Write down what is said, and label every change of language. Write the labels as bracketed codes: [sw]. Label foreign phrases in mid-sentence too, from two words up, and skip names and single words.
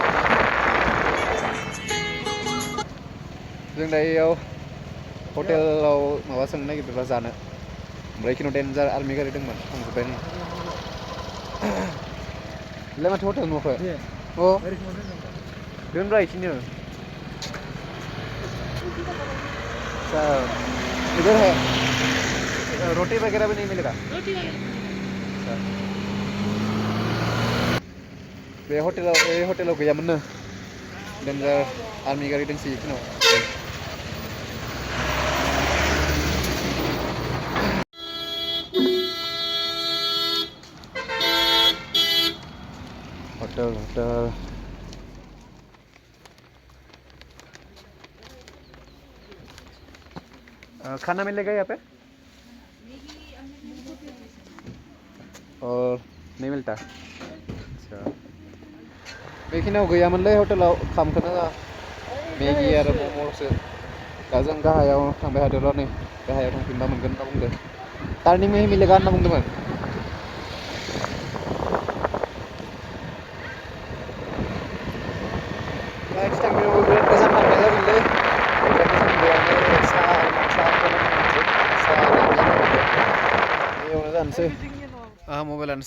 [brx] जों दायो इयाव हटेलाव माबा सोंनो नागिरदोंबा जानो ओमफ्राय इखिनियाव डेन्जार आर्मि गारि दंमोन थांजोब्बाय नै बेलाय माथो हटेल नुवाखै अ दोनब्रा इखिनियाव [hi] इधर है रोटी वगैरह भी नहीं मिलेगा रोटी [brx] बे हटेलाव गैयामोननो डेन्जार आर्मि गारि दंसै इखिनियाव [hi] होटल खाना मिलेगा यहाँ पे और नहीं मिलता [brx] अच्छा बेखिनियाव गैयामोनलै हटेलाव खामखौनो मेगि आरो मम'ल'सो दा जों गाहायाव थांबाय थादों र' नै गाहायाव थांफिनबा मोनगोन होनना बुंदों [hi] टार्निं में मिलेगा [brx] होनना बुंदोंमोन खिथांनायावबो बिराद गोजान थांनाय जादोंलै बेयावनो जानोसै आंहा मबाइलानो